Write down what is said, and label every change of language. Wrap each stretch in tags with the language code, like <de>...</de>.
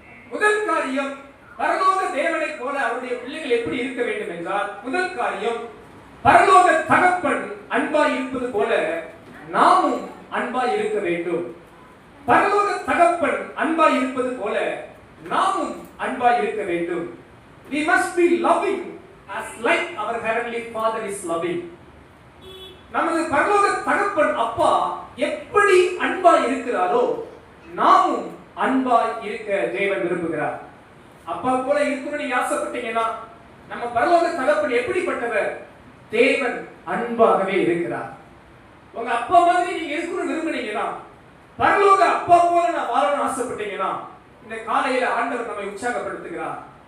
<ta>முதல் காரியம், பரலோக தேவனை போல அவருடைய பிள்ளைகள் எப்படி இருக்க வேண்டும் என்றால், முதல் காரியம், பரலோக தகப்பன் அன்பாய் இருப்பது போல நாமும் அன்பாய் இருக்க வேண்டும். பரலோக தகப்பன் அன்பாய் இருப்பது போல நாமும் அன்பாய் இருக்க வேண்டும்.</ta> <en>We must be loving as like our heavenly Father is loving.</en> <ta>நமது பரலோக தகப்பன் அப்பா எப்படி அன்பாய் இருக்கிறாரோ நாமும் அன்பாய் இருக்க தேவன் விரும்புகிறார். அப்பா போல இருக்கணும்னு நீங்க ஆசைப்பட்டீங்கன்னா, நம்ம பரலோக தகப்பன் எப்படிப்பட்டவர்? தேவன் அன்பாகவே இருக்கிறார். உங்க அப்பா மாதிரி நீங்க இருக்கணும்னு விரும்புனீங்கன்னா, பரலோக அப்பா போல நான் வாழணும்னு ஆசைப்பட்டீங்கன்னா, இந்த காலையில ஆண்டவர் நம்மை உற்சாகப்படுத்துகிறார்.</ta>